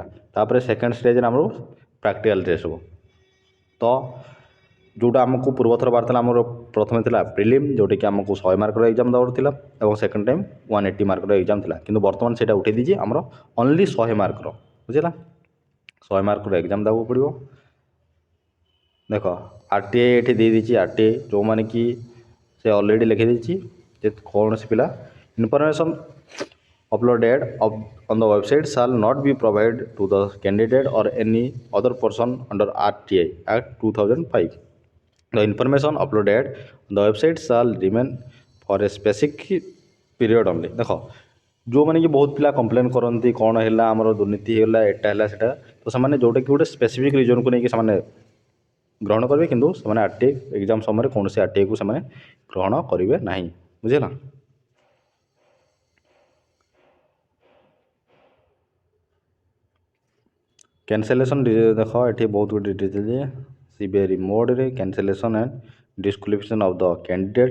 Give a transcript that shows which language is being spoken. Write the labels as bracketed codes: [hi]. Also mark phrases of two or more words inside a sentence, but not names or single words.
[or] ତାପରେ [en] second stage-re [or] ଆମର [en] practical test [or] ହେବ। ତ ଯେଉଁଟା ଆମକୁ ପୂର୍ବଥର ବାହାରିଥିଲା ଆମର ପ୍ରଥମେ ଥିଲା ପ୍ରିଲିମ୍, ଯେଉଁଟାକି ଆମକୁ 100 ମାର୍କର ଏକ୍ଜାମ୍ ଦେବାର ଥିଲା ଏବଂ [en] second time [or] 180 ମାର୍କର ଏକ୍ଜାମ୍ ଥିଲା। କିନ୍ତୁ ବର୍ତ୍ତମାନ ସେଇଟା ଉଠାଇ ଦେଇଛି, ଆମର ଓନ୍ଲି 100 ମାର୍କର, ବୁଝିଲା। 100 ମାର୍କର ଏକ୍ଜାମ୍ ଦେବାକୁ ପଡ଼ିବ। ଦେଖ RTI ଏଠି ଦେଇଦେଇଛି। RTI ଯେଉଁମାନେ କି ସେ ଅଲରେଡ଼ି ଲେଖିଦେଇଛି ଯେ କୌଣସି ପିଲା [en] ଇନଫର୍ମେସନ୍ uploaded on the website shall not be provided to the candidate or any other person under RTI Act 2005. The information uploaded on the website shall remain for a specific period only. [or] ଦେଖ ଯେଉଁମାନେ କି ବହୁତ ପିଲା କମ୍ପ୍ଲେନ୍ କରନ୍ତି କ'ଣ ହେଲା ଆମର ଦୁର୍ନୀତି ହେଇଗଲା, ଏଟା ହେଲା ସେଟା, ତ ସେମାନେ ଯେଉଁଟାକି ଗୋଟେ [en] specific reason-ku [or] ନେଇକି ସେମାନେ ଗ୍ରହଣ କରିବେ, କିନ୍ତୁ ସେମାନେ [en] RTI exam [or] ସମୟରେ କୌଣସି RTIକୁ ସେମାନେ ଗ୍ରହଣ କରିବେ ନାହିଁ, ବୁଝିଲା। [en] କ୍ୟାନସେଲେସନ୍ [or] ଦେଖ ଏଠି ବହୁତ ଗୁଡ଼ିଏ ଡିଟେଲ୍ ଯେ [en] severe mode-re cancellation and disqualification of the candidate.